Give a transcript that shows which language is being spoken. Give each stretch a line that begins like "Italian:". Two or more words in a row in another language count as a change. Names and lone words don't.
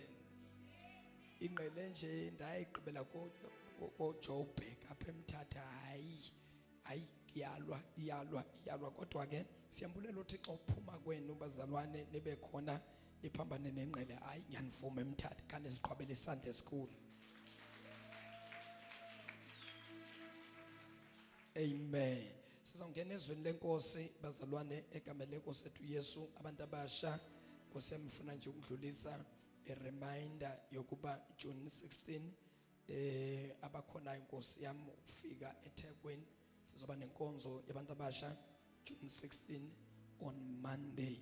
Xhosa: Ingqele nje ndayigqibela ko Joburg apha emthatha hayi iyalwa kodwa ke siyambulela uThixo uphuma kwenu bazalwane nibe khona liphambane nengqele hayi ngiyanivuma emthatha kanti siqhwabela isandla esikhulu. Amen.
Zulu: Sizongena ezweni lenkosi bazalwane egameni lenkosi ethu Yesu abantu abasha Nkosi yami ngifuna nje ukudlulisa reminder yokuba June 16 abakhona inkosi yami ufika eThekwini sizoba nenkonzo yabantu abasha June 16
English: on Monday.